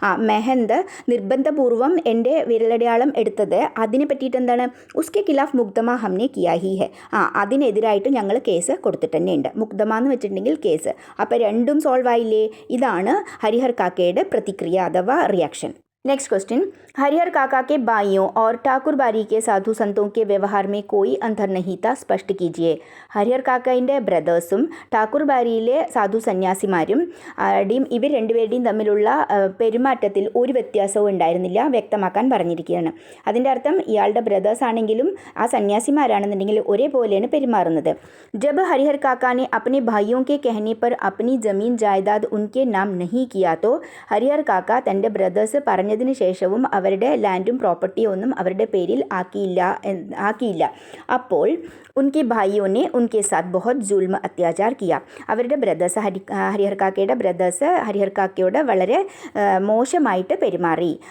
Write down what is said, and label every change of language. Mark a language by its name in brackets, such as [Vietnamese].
[Malayalam] മെഹന്ത് നിർബന്ധപൂർവ്വം എൻ്റെ വിരലടയാളം എടുത്തത് അതിനെ പറ്റിയിട്ട് എന്താണ്, [Hindi] ഉസ്കെ ഖിലാഫ് മുക്തമ ഹംനെ കിയാ ഹി ഹെ. [Malayalam] അതിനെതിരായിട്ട് ഞങ്ങൾ കേസ് കൊടുത്തിട്ട് തന്നെയുണ്ട്. മുക്തമ എന്ന് വെച്ചിട്ടുണ്ടെങ്കിൽ കേസ്. അപ്പോൾ രണ്ടും സോൾവ് ആയില്ലേ. ഇതാണ് ഹരിഹർ കാക്കയുടെ പ്രതിക്രിയ അഥവാ റിയാക്ഷൻ. [Hindi] नेक्स्ट क्वेश्चन, हरिहर काका के भाइयों और ठाकुरबारी के साधु संतों के व्यवहार में कोई अंतर नहीं था, स्पष्ट कीजिए. [Malayalam] ഹരിഹർ കാക്കയുടെ ബ്രദേഴ്സും ഠാക്കൂർബാരിയിലെ സാധു സന്യാസിമാരും ഇവർ രണ്ടുപേരുടെയും തമ്മിലുള്ള പെരുമാറ്റത്തിൽ ഒരു വ്യത്യാസവും ഉണ്ടായിരുന്നില്ല, വ്യക്തമാക്കാൻ പറഞ്ഞിരിക്കുകയാണ്. അതിൻ്റെ അർത്ഥം ഇയാളുടെ ബ്രദേഴ്സ് ആണെങ്കിലും ആ സന്യാസിമാരാണെന്നുണ്ടെങ്കിൽ ഒരേപോലെയാണ് പെരുമാറുന്നത്. [Hindi] जब हरिहर काका ने अपने भाइयों के कहने पर अपनी ज़मीन जायदाद उनके नाम नहीं किया तो [Malayalam] ഹരിഹർ കാക്ക തൻ്റെ ബ്രദേഴ്സ് പറഞ്ഞ കളഞ്ഞതിന് ശേഷവും അവരുടെ ലാൻഡും പ്രോപ്പർട്ടിയും ഒന്നും അവരുടെ പേരിൽ ആക്കിയില്ല. [Hindi] അപ്പോൾ ഉൻകി ഭായിയോനെ ഉൻകെ സാത്ത് ബഹുത് ജുൽമ അത്യാചാർ കിയ. [Malayalam] അവരുടെ ബ്രദേഴ്സ് ഹരിഹർ കാക്കയുടെ ബ്രദേഴ്സ് ഹരിഹർ കാക്കയോട് വളരെ മോശമായിട്ട് പെരുമാറി.